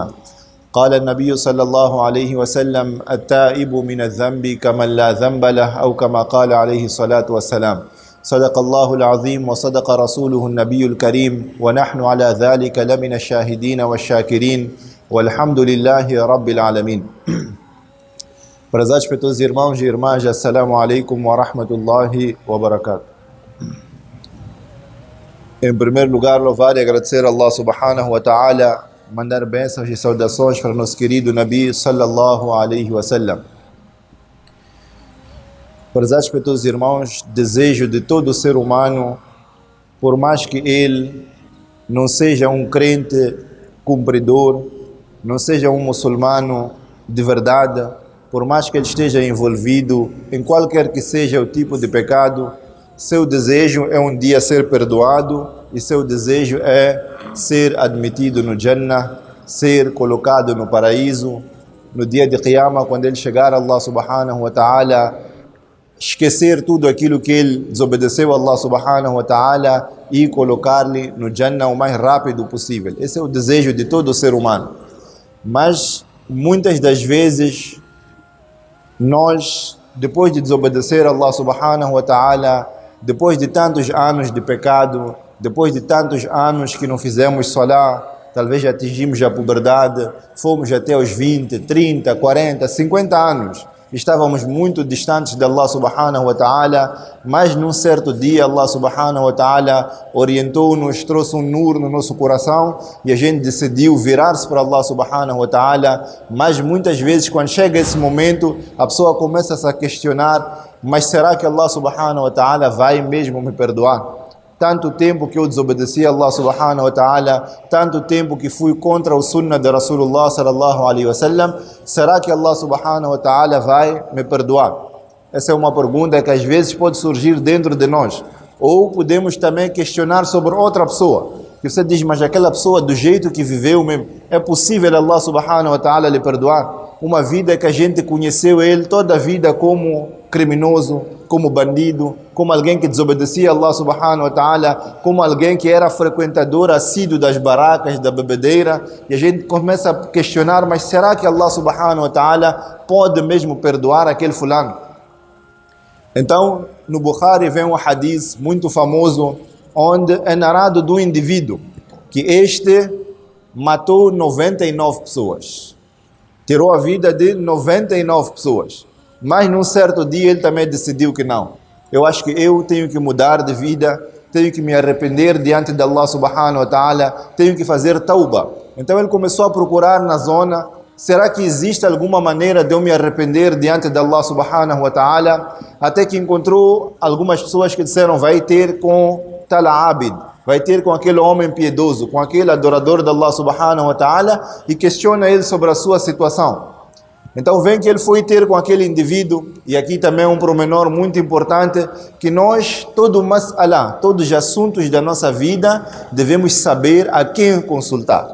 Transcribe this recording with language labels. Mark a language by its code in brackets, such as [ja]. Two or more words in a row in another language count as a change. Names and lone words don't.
[ar] قال النبي صلى الله عليه وسلم التائب من الذنب كمن لا ذنب له أو كما قال عليه الصلاة والسلام. صدق الله العظيم وصدق رسوله النبي الكريم ونحن على ذلك لمن الشاهدين والشاكرين والحمد لله رب العالمين. [pt] Prezados para todos os irmãos e irmãs, [ar] السلام عليكم ورحمة الله وبركاته. [pt] Em primeiro lugar, louvar e agradecer a Allah [ar] سبحانه وتعالى, [pt] mandar bênçãos e saudações para nosso querido [ar] نبي صلى الله عليه وسلم. [pt] Prezados para todos os irmãos, desejo de todo ser humano, por mais que ele não seja um crente cumpridor, não seja um muçulmano de verdade, por mais que ele esteja envolvido em qualquer que seja o tipo de pecado, seu desejo é um dia ser perdoado e seu desejo é ser admitido no Jannah, ser colocado no paraíso. No dia de Qiyamah, quando ele chegar a Allah [ar] سبحانه وتعالى, [pt] esquecer tudo aquilo que ele desobedeceu a Allah [ar] سبحانه وتعالى [pt] e colocar-lhe no Jannah o mais rápido possível. Esse é o desejo de todo ser humano. Mas muitas das vezes nós, depois de desobedecer a Allah [ar] سبحانه وتعالى, [pt] depois de tantos anos de pecado, depois de tantos anos que não fizemos salah, talvez já atingimos a puberdade, fomos até os 20, 30, 40, 50 anos, estávamos muito distantes de Allah [ar] سبحانه وتعالى, [pt] mas num certo dia Allah [ar] سبحانه وتعالى [pt] orientou-nos, trouxe um nur no nosso coração e a gente decidiu virar-se para Allah [ar] سبحانه وتعالى. [pt] Mas muitas vezes quando chega esse momento a pessoa começa a se questionar: mas será que Allah [ar] سبحانه وتعالى [pt] vai mesmo me perdoar? Tanto tempo que eu desobedeci a Allah [ar] سبحانه وتعالى, [pt] tanto tempo que fui contra o sunnah de [ar] رسول الله صلى الله عليه وسلم, [pt] será que Allah [ar] سبحانه وتعالى [pt] vai me perdoar? Essa é uma pergunta que às vezes pode surgir dentro de nós. Ou podemos também questionar sobre outra pessoa, que você diz: mas aquela pessoa do jeito que viveu mesmo, é possível Allah [ar] سبحانه وتعالى [pt] lhe perdoar? Uma vida que a gente conheceu ele toda a vida como criminoso, como bandido, como alguém que desobedecia a Allah [ar] سبحانه وتعالى, [pt] como alguém que era frequentador assíduo das barracas, da bebedeira, e a gente começa a questionar: mas será que Allah [ar] سبحانه وتعالى [pt] pode mesmo perdoar aquele fulano? Então, no Bukhari vem um hadith muito famoso, onde é narrado do indivíduo que este matou 99 pessoas, tirou a vida de 99 pessoas. Mas num certo dia ele também decidiu que não. Eu acho que eu tenho que mudar de vida, tenho que me arrepender diante de Allah [ar] سبحانه وتعالى, [pt] tenho que fazer tauba. Então ele começou a procurar na zona: será que existe alguma maneira de eu me arrepender diante de Allah [ar] سبحانه وتعالى? [pt] Até que encontrou algumas pessoas que disseram: vai ter com tal abid, vai ter com aquele homem piedoso, com aquele adorador de Allah [ar] سبحانه وتعالى, [pt] e questiona ele sobre a sua situação. Então vem que ele foi ter com aquele indivíduo, e aqui também um pormenor muito importante, que nós, todo mas'ala, todos os assuntos da nossa vida, devemos saber a quem consultar.